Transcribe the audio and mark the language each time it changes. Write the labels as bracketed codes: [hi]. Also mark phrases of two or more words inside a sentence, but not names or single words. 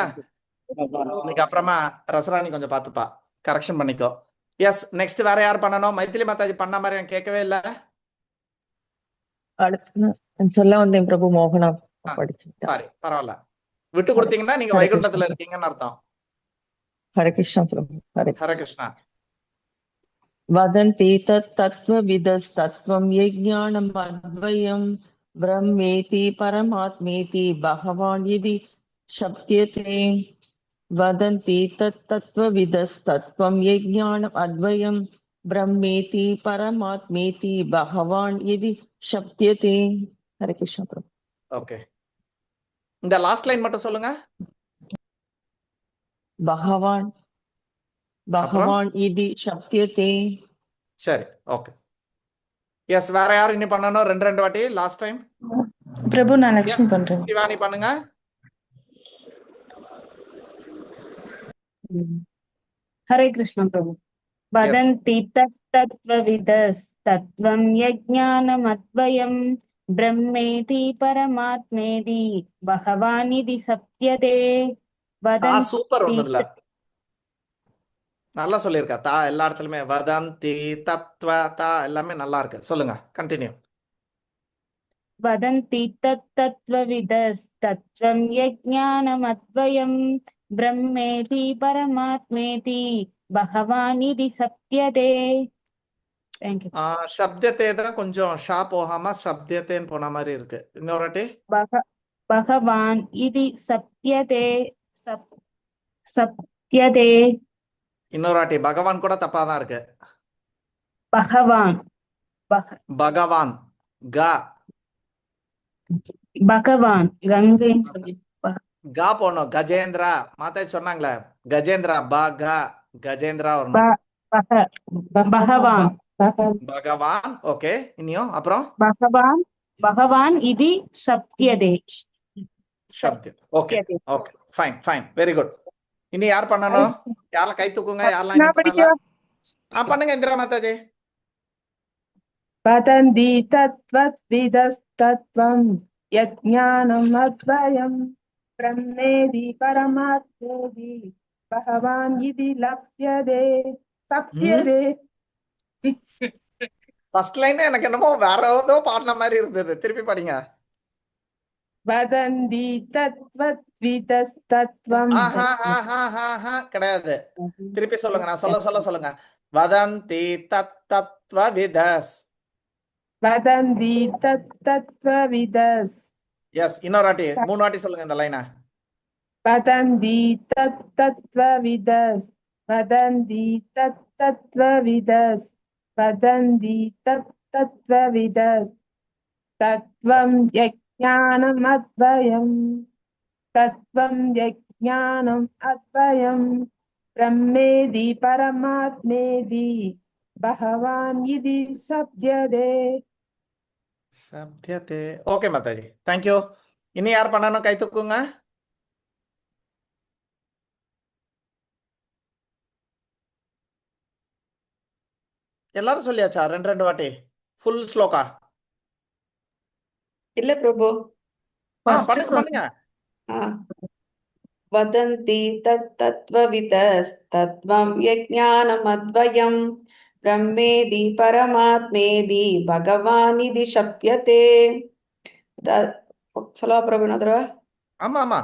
[ta] இன்னைக்கு அப்புறமா ரசராணி கொஞ்சம் பார்த்துப்பா, கரெக்ஷன் பண்ணிக்கோ. [en] yes, next [ta] வேற யார் பண்ணணும்? மைத்திலி மாதாஜி பண்ண மாதிரி எனக்கு கேட்கவே இல்லை. அடுத்து சொல்ல வந்தேன் பிரபு, மோகனா படிச்சுட்டா. சாரி, பரவாயில்ல. விட்டு கொடுத்தீங்கன்னா நீங்க ஹரே வைகுண்டத்துல கிருஷ்ணா இருக்கீங்கன்னு அர்த்தம். ஹரே கிருஷ்ணா பிரபு. ஹரே ஹரே கிருஷ்ணா. கிருஷ்ணா. [sa] वदन्ति तत्तत्त्वविदस्तत्त्वं यज्ञानम् अद्वयं ब्रह्मेति परमात्मेति भगवान् इति शप्यते. वदन्ति तत्तत्त्वविदस्तत्त्वं यज्ञानम् अद्वयं ब्रह्मेति परमात्मेति भगवान् इति शप्यते. हरे कृष्ण प्रभु. [ta] ஓகே, இந்த [en] last line [ta] மட்டும் சொல்லுங்க. [sa] भगवान् [ta] அப்புறம் [sa] भगवान् इति शप्यते. [ta] சரி, [en] okay. yes, [ta] வேற யார் இன்னி பண்ணணும்? ரெண்டு வாட்டி [en] last time. [ta] பிரபு நான் எஸ், லக்ஷ்மி பண்றேன். சிவானி பண்ணுங்க. [sa] हरे कृष्ण प्रभु. [ta] எஸ், [sa] वदन्ति तत्तत्त्वविदस्तत्त्वं यज्ञानमद्वयं ब्रह्मेति परमात्मेति भगवान् इति सप्यते. [ta] சூப்பர். [sa] वदन्ति [ta] ஒண்ணுதுல நல்லா சொல்லியிருக்கா. தா எல்லா இடத்துலயுமே [sa] वदन्ति तत्त्व [ta] தா எல்லாமே நல்லா இருக்கு. சொல்லுங்க, கண்டினியூ. [sa] वदन्ति तत्तत्त्वविदस्तत्त्वं यज्ञानमद्वयं ब्रह्मेति परमात्मेति भगवान् इति सप्यते. [en] Thank you. [ta] சப்தத்தை தான் கொஞ்சம் ஷா போகாம சப்தத்தேன்னு போன மாதிரி இருக்கு. இன்னொரு வாட்டி. [sa] भगवान् इति सप्यते. सप्यते. [ta] இன்னொரு வாட்டி. பகவான் கூட தப்பா தான் இருக்கு. [sa] भगवान् [ta] பகவான் கா [sa] भगवान् गंगेन சொல்லி [ta] கா போனோம். கஜேந்திரா மாதாஜி சொன்னாங்களே, கஜேந்திரா பகா கஜேந்திரா வரணும். [sa] भगवान् [ta] பகவான். ஓகே, இனியும் அப்புறம் [sa] भगवान् इति सप्यते. [ta] சப்தம். [en] okay okay, fine fine, very good. [ta] இனி யார் பண்ணணும்? யாரெல்லாம் கை தூக்குங்க, யாரெல்லாம் இன்னும் பண்ணல? பண்ணுங்க இந்திரா மாதாஜி. [sa] वदन्ति तत्त्वविदस्तत्त्वं यज्ञानम् अद्वयं ब्रह्मेति परमात्मेति भगवान् इति लप्यते सप्यते. [en] first line [ta] எனக்கு என்னமோ வேற ஏதோ பாடின மாதிரி இருந்தது. திருப்பி படிங்க. [sa] वदन्ति तत्त्वविदस्तत्त्वं [ta] கிடையாது. திருப்பி சொல்லுங்க, நான் சொல்லுங்க. [sa] वदन्ति तत्तत्त्वविदस्. वदन्ति तत्तत्त्वविदस्. எஸ், இன்னொரு வாட்டி 3 வாட்டி சொல்லுங்க இந்த லைனை. वदन्ति तत्तत्त्वविदस्. वदन्ति तत्तत्त्वविदस्. वदन्ति तत्तत्त्वविदस्. तत्त्वं यज्ञानम् अद्वयम्. तत्त्वं यज्ञानम् अद्वयम् ब्रह्मेति परमात्मेति भगवान् इति सप्यते. [ta] சப்தத்தே. ஓகே மாதாஜி, தேங்க்யூ. இனி யார் பண்ணணும்? கை தூக்குங்க. எல்லாரும் சொல்லியாச்சா? ரெண்டு வாட்டி ஃபுல் ஸ்லோகா? இல்ல பிரபு. பண்ணுங்க. [sa] वदन्ति तत्तत्त्वविदस्तत्त्वं यज्ञानमद्वयं ब्रह्मेति परमात्मेति भगवान् इति शप्यते. [ta] சொல்லவா பிரபு? இன்னொரு ஆமா